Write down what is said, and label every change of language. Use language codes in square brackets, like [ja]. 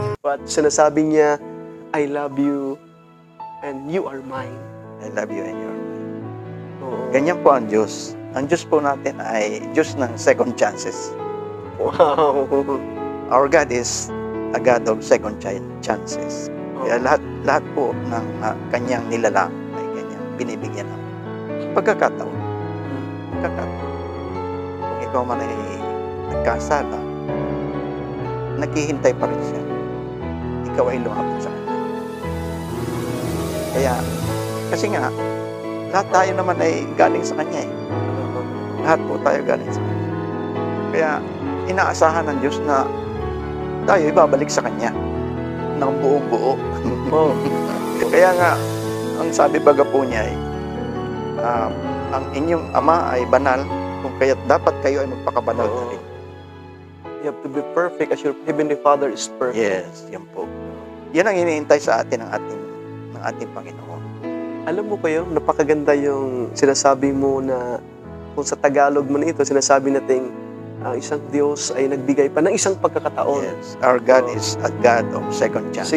[en] But [tl] sinasabi niya, [en] I love you and you are mine. I love you and you're mine. [tl] Oo. Ganyan po ang Diyos. Ang Diyos po natin ay Diyos ng second chances. Wow. [en] Our God is a God of second chances. [tl] Kaya lahat po ng kanyang nilalang ay kanyang binibigyan ng pagkakataon. Kung ikaw man ay nagkasala, naghihintay pa rin siya. Ikaw ay lumapit sa kanya. Kaya, kasi nga, lahat tayo naman ay galing sa kanya eh. Lahat po tayo galing sa kanya. Kaya, inaasahan ng Diyos na tayo ibabalik sa kanya ng buong buo. Oh. Kaya nga, ang sabi baga po niya ay, ang inyong ama ay banal, kung kaya't dapat kayo ay magpakabanal na rin. [en] You have to be perfect as your Heavenly Father is perfect. Yes, [tl] yan po. Yan ang iniintay sa atin ng ating Panginoon. Alam mo kayo, napakaganda yung sinasabi mo na kung sa Tagalog mo na ito, sinasabi natin ang isang Diyos ay nagbigay pa ng isang pagkakataon. [en] Yes, our God is a God of second chances.